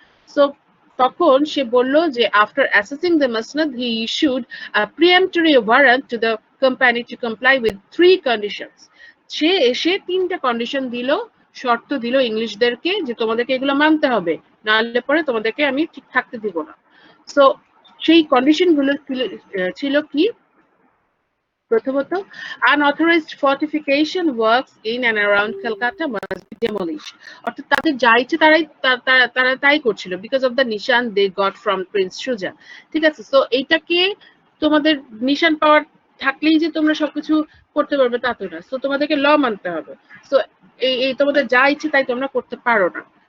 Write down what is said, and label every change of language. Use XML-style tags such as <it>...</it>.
<bn>So তখন সে বলল যে</bn> <en>After assessing the মাসনাদ he issued a preemptory warrant to the company to comply with three conditions.</en> <bn>সে এসে তিনটা condition দিল, শর্ত দিল ইংলিশদেরকে যে তোমাদেরকে এগুলো মানতে হবে, নাহলে পরে তোমাদেরকে আমি ঠিক থাকতে দিব না. সো সেই কন্ডিশন গুলো ছিল কি? প্রথমত,</bn> <en>unauthorized fortification works in and around Calcutta must be demolished.</en> <bn>অর্থাৎ তাদের যা ইচ্ছে তারা তাই করছিল</bn> <en>because of the</en> <bn>Nishan</bn> <en>they got from Prince Shuja.</en> <bn>ঠিক আছে, তো এইটাকে তোমাদের নিশান পাওয়ার থাকলেই যে তোমরা সবকিছু করতে পারবে তা তো না. সো তোমাদেরকে ল মানতে হবে. সো এই তোমাদের যা ইচ্ছে তাই তোমরা করতে পারো না.</bn>